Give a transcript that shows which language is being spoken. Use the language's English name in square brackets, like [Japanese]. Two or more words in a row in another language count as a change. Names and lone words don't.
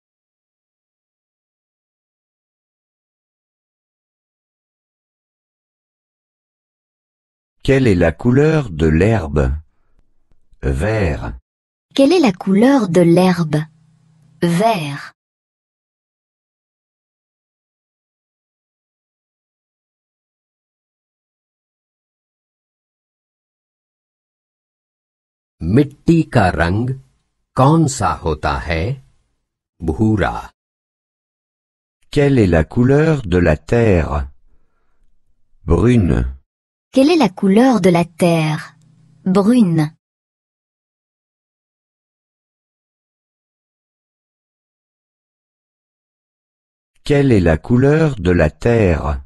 [French] Quelle est la couleur de l'herbe? Vert. Quelle est la couleur de l'herbe? Vert. [Hindi] मिट्टी का रंग कौन सा होता है? भूरा। [French] Quelle est la couleur de la terre? Brune. Quelle est la couleur de la terre? Brune. Quelle est la couleur de la terre?